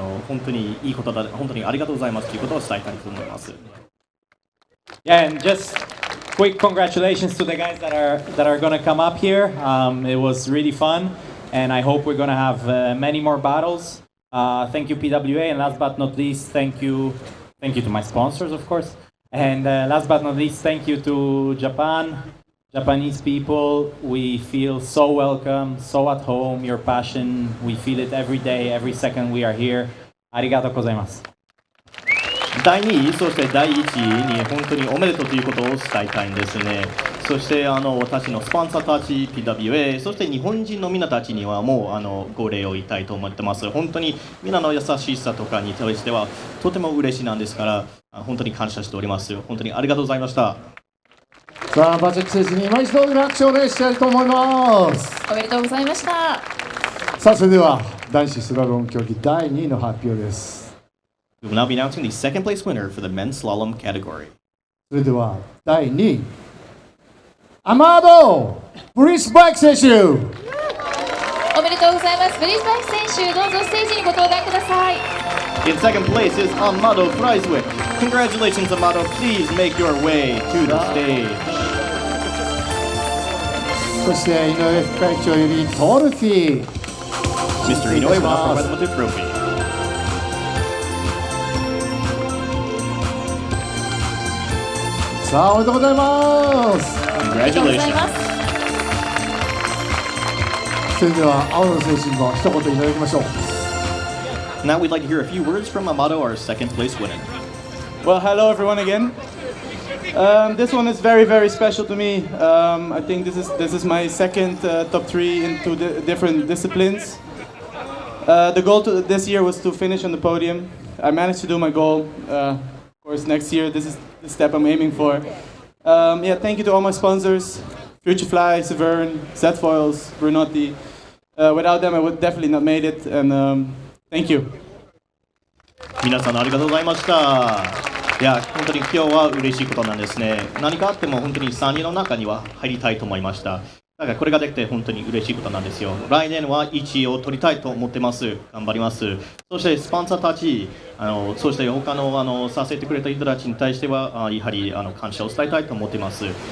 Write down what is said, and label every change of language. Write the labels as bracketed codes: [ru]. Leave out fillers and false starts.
[ja] 本当にいいことだ、本当にありがとうございますということを伝えたいと思います。 [en] Yeah, and just quick congratulations to the guys that are going to come up here. It was really fun, and I hope we're going to have many more battles. Thank you PWA, and last but not least, thank you to my sponsors, of course. And last but not least, thank you to Japan, Japanese people, we feel so welcome, so at home, your passion, we feel it every day, every second we are here. [ja] ありがとうございます。第2位、そして第1位に本当におめでとうということを伝えたいんですね。そして私のスポンサーたち、PWA、そして日本人の皆たちにはもうご礼を言いたいと思ってます。本当に皆の優しさとかに対してはとても嬉しいなんですから、本当に感謝しております。本当にありがとうございました。さあ、バチェック選手に今一度拍手をお願いしたいと思います。おめでとうございました。さあ、それでは男子スラローム競技第2位の発表です。 [en] We will now be announcing the second place winner for the men's slalom category. [ja] それでは第2位、アマード・ブリスバイク選手。おめでとうございます。ブリスバイク選手、どうぞステージにご登壇ください。 [en] In second place is Amado Freiswick. Congratulations, Amado. Please make your way to the stage. [ja] そして井上副会長よりトロフィー。 [en] Mr. Inoue will now provide them with a trophy. [ja] さあ、おめでとうございます。 [en] Congratulations. [ja] それでは青野選手にも一言いただきましょう。 [en] Now we'd like to hear a few words from Amado, our second place winner. Well, hello everyone again. This one is very, very special to me. I think this is my second top 3 into the different disciplines. The goal this year was to finish on the podium. I managed to do my goal. Of course, next year this is the step I'm aiming for. Yeah, thank you to all my sponsors: Futurefly, Severn, Zfoils, Brunotti. Without them, I would definitely not made it. And thank you. [ja] 皆さんありがとうございました。いや、本当に今日は嬉しいことなんですね。何かあっても本当に3人の中には入りたいと思いました。だからこれができて本当に嬉しいことなんですよ。来年は1位を取りたいと思ってます。頑張ります。そしてスポンサーたち、そして他のさせてくれた人たちに対してはやはり感謝を伝えたいと思っています。